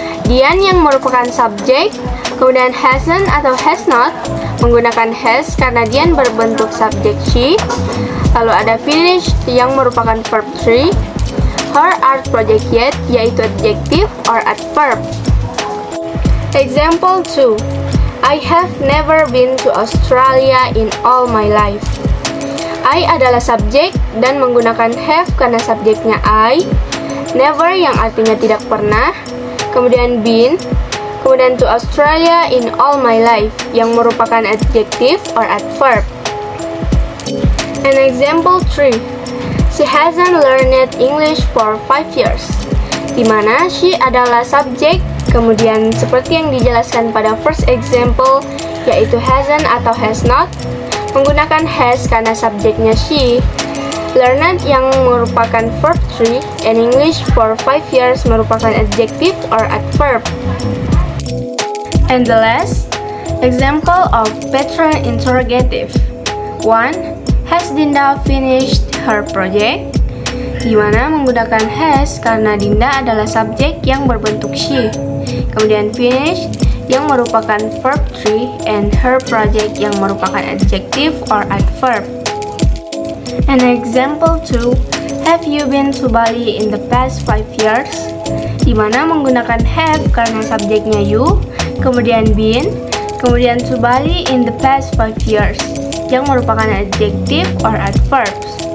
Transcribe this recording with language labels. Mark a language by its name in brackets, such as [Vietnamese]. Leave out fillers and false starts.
[Indonesian] Dian yang merupakan subjek, kemudian hasn't atau has not menggunakan has karena Dian berbentuk subjek she, lalu ada finished yang merupakan verb 3, [English] her art project yet [Indonesian] yaitu adjective or adverb. [English] Example 2. I have never been to Australia in all my life. [Indonesian] I adalah subjek dan menggunakan have karena subjeknya I, never yang artinya tidak pernah, kemudian been, kemudian [English] to Australia in all my life [Indonesian] yang merupakan adjective or adverb. [English] And example 3, she hasn't learned English for 5 years, [Indonesian] di mana she adalah subjek, kemudian seperti yang dijelaskan pada first example, yaitu hasn't atau has not, menggunakan has karena subjeknya she. Learned yang merupakan verb 3, [English] and English for 5 years [Indonesian] merupakan adjective or adverb. [English] And the last example of Petra interrogative. 1. Has Dinda finished her project? [Indonesian] Di mana menggunakan has karena Dinda adalah subjek yang berbentuk she. Kemudian finished yang merupakan verb 3 and [English] her project [Indonesian] yang merupakan adjective or adverb. [English] And example 2, have you been to Bali in the past 5 years? [Indonesian] Di mana menggunakan have karena subjeknya you, kemudian been, kemudian [English] to Bali in the past 5 years [Indonesian] yang merupakan adjective or adverbs.